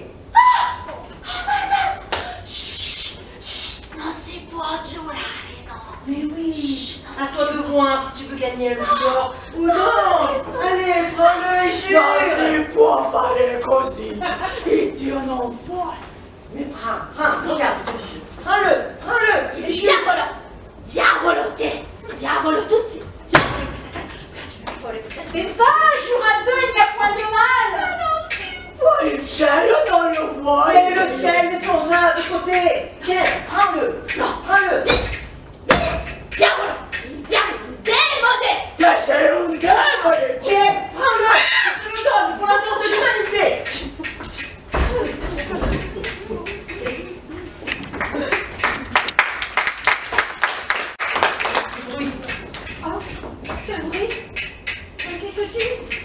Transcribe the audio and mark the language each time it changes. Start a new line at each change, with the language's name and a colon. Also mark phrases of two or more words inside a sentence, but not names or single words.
French: Madame!
Italian: Shh, shh, non si può giurare, no?
French: Mais oui, à toi de voir si tu veux gagner un louis d'or ou non. Allez, prends-le et jure.
Italian: Non si può fare così, il Dio non vuole.
French: Mais prends, regarde, je te dis. Prends-le et
Italian: Il
French: jure.
Italian: diavolo te, diavolo tutti, diavolo in questa casa, scacci fuori questa casa.
French: Mais va, jure un peu, il n'y a point de mal.
Italian: Poi il cielo non lo vuole.
French: Et le ciel, laissons-la de côté. Tiens, prends-le. Prends-le.
Italian: Diavolo, il diavolo, il demone! Che sei un demone.
French: Tiens, prends-le. Je te le donne pour l'amour de l'humanité. Oui. Oh, quel bruit. Qu'écoutes-tu?